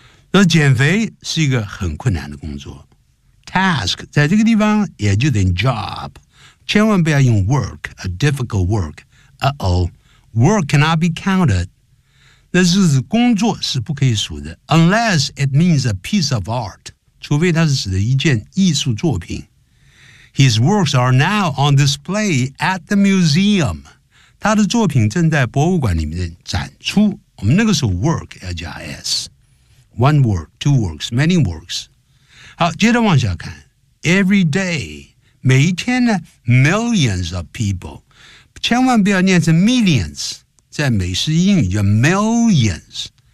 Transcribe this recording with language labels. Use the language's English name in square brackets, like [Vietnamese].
[Chinese] 那减肥是一个很困难的工作 task 在这个地方也就等于 job 千万不要用 work [English] a difficult work work cannot be counted [Chinese] 那是工作是不可以数的 [English] unless it means a piece of art [Chinese] 除非它是指的一件艺术作品。 [English] His works are now on display at the museum. [Chinese] 他的作品正在博物馆里面展出。我们那个时候 work 要加 s。 [English] One work, two works, many works. [Chinese] 好，接着往下看。 [English] Every day, [Chinese] 每一天呢 [English] millions of people. [Chinese] 千万不要念成 millions, 在美式英语叫 millions.